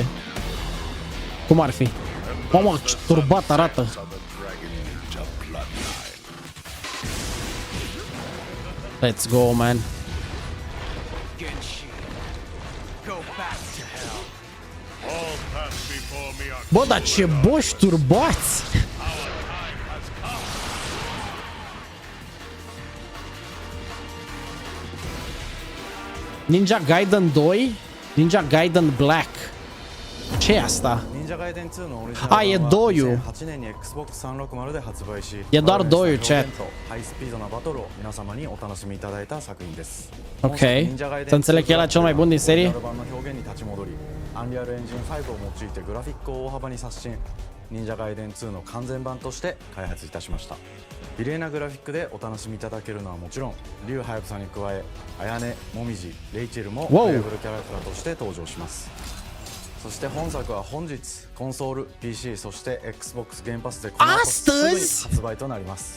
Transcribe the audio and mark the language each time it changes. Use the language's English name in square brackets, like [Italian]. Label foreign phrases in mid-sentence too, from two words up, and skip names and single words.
[Romanian] Cum ar fi? Mamă, ce turbat arată. [English] Let's go, man. [Romanian] Bă, dar ce boși turbați! Ninja Gaiden 2, Ninja Gaiden Black. Ce e asta? A, e 2-ul. E doar 2-ul, chat. Ok. Să înțeleg că e la cel mai bun din serie? [Japanese] Unreal Engine 5 を用いてグラフィックを大幅に刷新、忍者ガイデン2の完全版として開発いたしました。美麗なグラフィックでお楽しみいただけるのはもちろん、竜ハヤブサに加え、綾音、もみじ、レイチェルもプレイブルキャラクターとして登場します。そして本作は本日コンソール、PC そして Xbox ゲームパスでこの後すぐに発売となります。